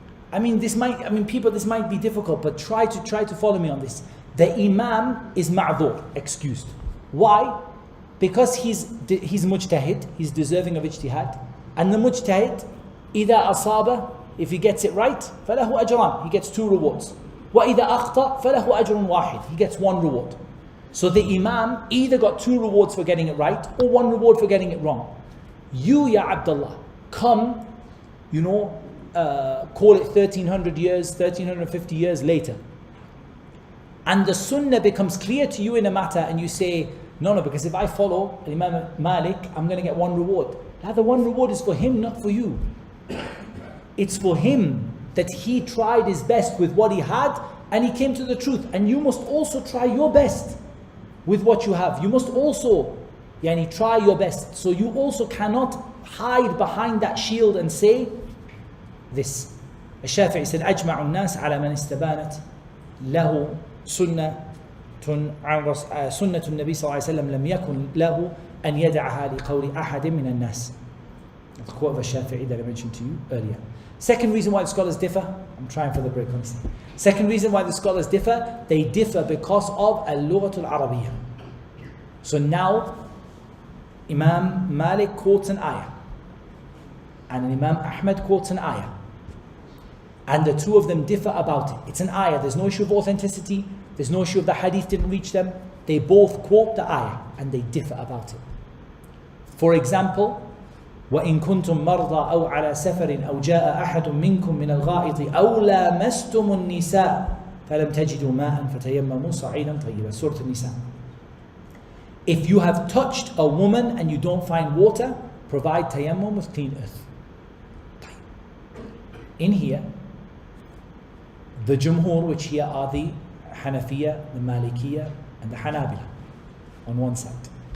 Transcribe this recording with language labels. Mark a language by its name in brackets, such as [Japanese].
[English] This might be difficult, but try to follow me on this. The Imam is ma'dhur, excused. Why? Because he's mujtahid, he's deserving of ijtihad. And the mujtahid, [Arabic] إِذَا أَصَابَ, [English] if he gets it right, [Arabic] فَلَهُ أَجْرًا, [English] he gets two rewards. [Arabic] وَإِذَا أَخْطَأ فَلَهُ أَجْرٌ وَاحِدٌ, [English] he gets one reward. So the Imam either got two rewards for getting it right or one reward for getting it wrong. You, Ya Abdullah, come, call it 1300 years, 1350 years later. And the Sunnah becomes clear to you in a matter and you say, no, because if I follow Imam Malik, I'm going to get one reward. Now the one reward is for him, not for you. It's for him that he tried his best with what he had and he came to the truth. And you must also try your best with what you have. You must also try your best. So you also cannot hide behind that shield and say this. Shafii said, [Arabic] أجمع الناس على من استبانت له سنة النبي صلى الله عليه وسلم لم يكن له أن يدعها لقول أحد من الناس. [English] The quote of Shafii that I mentioned to you earlier. Second reason why the scholars differ, I'm trying for the break, honestly. Second reason why the scholars differ, they differ because of al-lughatul arabiyyah. So now, Imam Malik quotes an ayah, and Imam Ahmad quotes an ayah, and the two of them differ about it. It's an ayah, there's no issue of authenticity, there's no issue of the hadith didn't reach them. They both quote the ayah, and they differ about it. For example, [Arabic] وَإِن كُنتُم مَرْضَى أَوْ عَلَى سَفَرٍ أَوْ جَاءَ أَحَدٌ مِّنكُم مِّنَ الْغَائِطِ أَوْ لَامَسْتُمُ النِّسَاءَ فَلَمْ تَجِدُوا مَاءً فَتَيَمَّمُوا صَعِيدًا طَيِّبًا. Surah An-Nisa. [English] If you have touched a woman and you don't find water, provide tayammum with clean earth. In here, the Jumhur, which here are the Hanafiya, the Malikiya, and the Hanabila on one side.